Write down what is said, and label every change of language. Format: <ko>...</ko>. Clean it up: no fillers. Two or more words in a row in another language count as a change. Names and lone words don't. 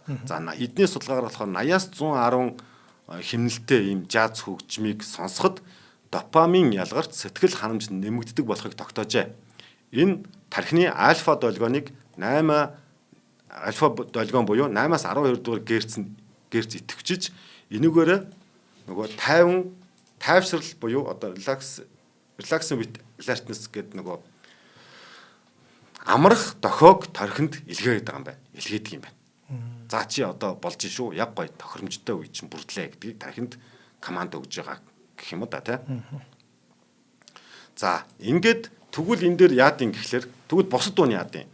<mn>За эдний судалгаагаар болохоор 80-аас 110 хэмнэлтэд ийм жаз хөгжмийг сонсоход допамин ялгарч сэтгэл ханамж нэмэгддэг болохыг тогтоожээ. Энэ тархины альфа долгионыг 8 альфа долгион буюу 8-аас 12 дугаар герц идэвхжиж энүүгээр нөгөө тайвшрал буюу одоо</mn> <en>relaxing with alertness</en> <mn>гэдэг нөгөө амрах дохиог торхинд илгээгээд байгаа юм байна. Илгээдэг юм байна. За чи одоо болж шүү. Яг гоё тохиромжтой үе чинь бүрдлээ гэдгийг тархинд команд өгж байгаа гэх юм уу да тий. За ингээд тэгвэл энэ дээр яад юм гэхлээр тэгвэл босод дуу нь яад юм.</mn>